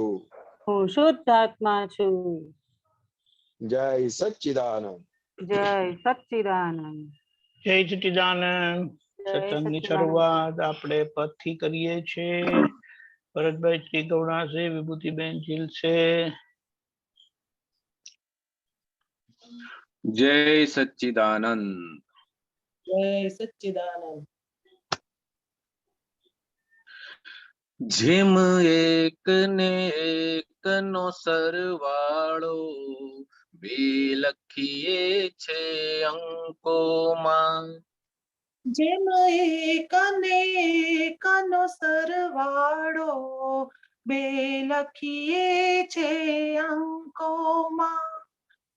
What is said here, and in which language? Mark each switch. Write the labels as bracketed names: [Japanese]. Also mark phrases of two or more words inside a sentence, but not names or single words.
[Gujarati] હું શુદ્ધ આત્મા છું. જય સચ્ચિદાનંદ. જય સચ્ચિદાનંદ. જય સચ્ચિદાનંદ. જય સત્સંગની સચ્ચિદાનંદ. શરૂઆત આપણે પદથી કરીએ છીએ. ભરતભાઈ શ્રી ગૌડા છે, વિભૂતિબેન જીલ છે. [Hindi] जय सच्चिदानंद। जय सच्चिदानंद। [Gujarati] જેમ એક ને એક નો સરવાળો બે લખીએ છે અંકોમાં. જેમ એક ને એક નો સરવાળો બે લખીએ છે અંકોમાં.